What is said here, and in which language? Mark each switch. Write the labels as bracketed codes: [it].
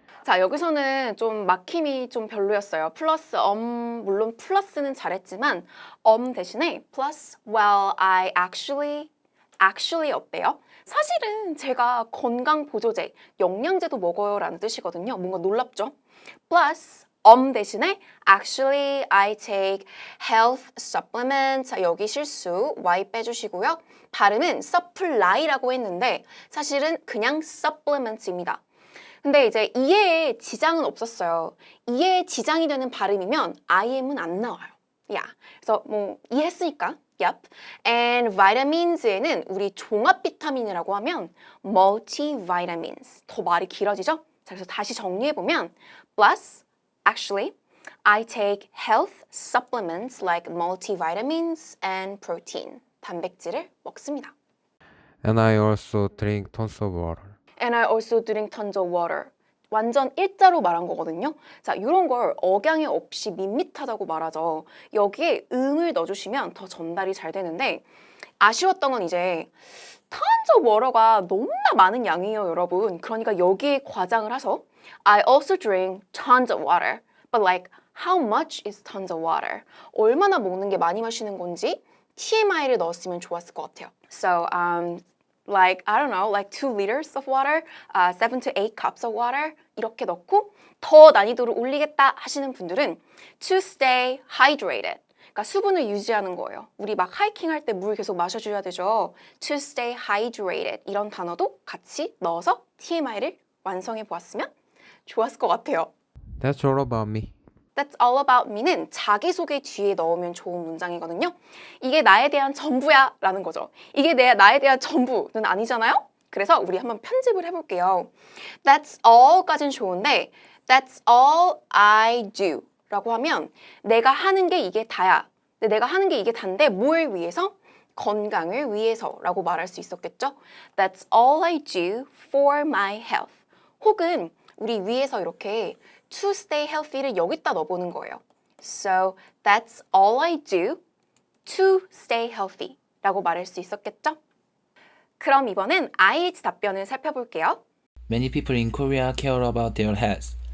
[ko] 자, 여기서는 좀 막힘이 좀 별로였어요. 플러스 물론 플러스는 잘했지만 대신에 [en] plus well I actually [ko] 어때요? 사실은 제가 건강 보조제, 영양제도 먹어요 라는 뜻이거든요. 뭔가 놀랍죠? [en] plus [ko] 대신에 [en] actually I take health supplements. [ko] 자, 여기 실수 y 빼주시고요. 발음은 supply라고 했는데 사실은 그냥 supplements입니다. 근데 이제 이해에 지장은 없었어요. 이해에 지장이 되는 발음이면 IM은 안 나와요. 야, 그래서 뭐 이해했으니까. Yep. [en] And vitamins [ko] 에는 우리 종합 비타민이라고 하면 multivitamins. 더 말이 길어지죠? 자, 그래서 다시 정리해보면 [en] plus, actually, I take health supplements like multivitamins and protein. [ko] 단백질을 먹습니다. [en] And I also drink tons of water. And I also drink tons of water. [ko] 완전 일자로 말한 거거든요. 자, 이런 걸 억양이 없이 밋밋하다고 말하죠. 여기에 음을 넣어주시면 더 전달이 잘 되는데 아쉬웠던 건 이제 tons of water가 너무나 많은 양이에요, 여러분. 그러니까 여기에 과장을 해서 [en] I also drink tons of water. But like, how much is tons of water? [ko] 얼마나 먹는 게 많이 마시는 건지 TMI를 넣었으면 좋았을 것 같아요. [en] So, like, I don't know, like 2 liters of water, 7 to 8 cups of water [ko] 이렇게 넣고 더 난이도를 올리겠다 하시는 분들은 [en] to stay hydrated. [ko] 그러니까 수분을 유지하는 거예요. 우리 막 하이킹 할 때 물 계속 마셔줘야 되죠. [en] To stay hydrated [ko] 이런 단어도 같이 넣어서 TMI를 완성해 보았으면 좋았을 것 같아요. [en] That's all about me. That's all about me [ko] 는 자기소개 뒤에 넣으면 좋은 문장이거든요. 이게 나에 대한 전부야 라는 거죠. 이게 나에 대한 전부는 아니잖아요? 그래서 우리 한번 편집을 해볼게요. That's all까진 좋은데 [en] That's all I do [ko] 라고 하면 내가 하는 게 이게 다야. 근데 내가 하는 게 이게 단데 뭘 위해서? 건강을 위해서 라고 말할 수 있었겠죠? [en] That's all I do for my health. [ko] 혹은 우리 위해서 이렇게 to stay healthy를 여기다 넣어보는 거예요. [en] So that's all I do to stay healthy [ko] 라고 말할 수 있었겠죠? 그럼 이번엔 IH 답변을 살펴볼게요. [en] Many people in Korea care about their health.